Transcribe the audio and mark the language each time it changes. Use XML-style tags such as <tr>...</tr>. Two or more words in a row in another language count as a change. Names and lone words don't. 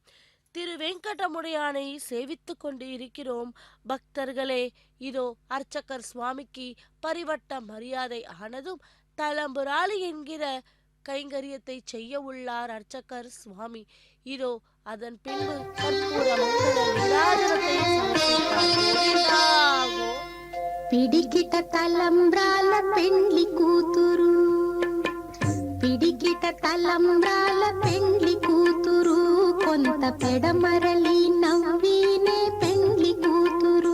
<ta>திரு வெங்கடமுடையானை சேவித்து கொண்டு இருக்கிறோம் பக்தர்களே. இதோ அர்ச்சகர் சுவாமிக்கு பரிவட்ட மரியாதை ஆனதும் தலம்புராளி என்கிற கைங்கரியத்தை செய்ய உள்ளார் அர்ச்சகர் சுவாமி. இதோ அதன் பின்பு கற்பூர மங்கள நீராஜனத்தை</ta> <te>పిడికిట తలంబ్రాల పెండ్లి కూతురు, పిడికిట తలంబ్రాల పెండ్లి కూతురు, కొంత పెడమరలి నవ్వినే పెండ్లి కూతురు.</te>